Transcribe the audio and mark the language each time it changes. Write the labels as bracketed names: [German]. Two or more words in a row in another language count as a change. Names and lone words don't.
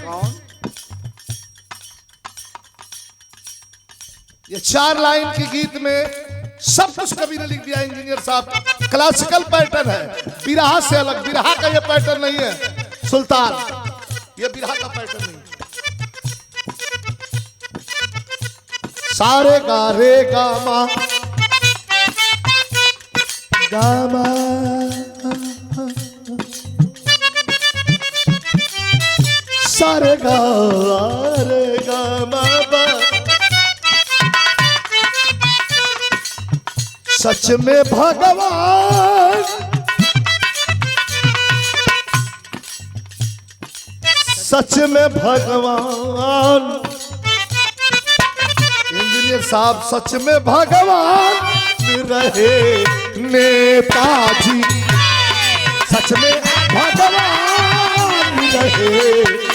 [Hindi] ये 4 लाइन के गीत में सब कुछ कवि ने लिख दिया इंजीनियर साहब। [English] classical pattern [Hindi] है, बिरहा से अलग। बिरहा का ये पैटर्न नहीं है सुल्तान, ये बिरहा का पैटर्न नहीं है। सारे गा रे गा मा गा मा सारे गा रे गा मा बा। सच में भगवान, सच में भगवान, इंजीनियर साहब सच में भगवान रहे नेताजी, सच में भगवान रहे।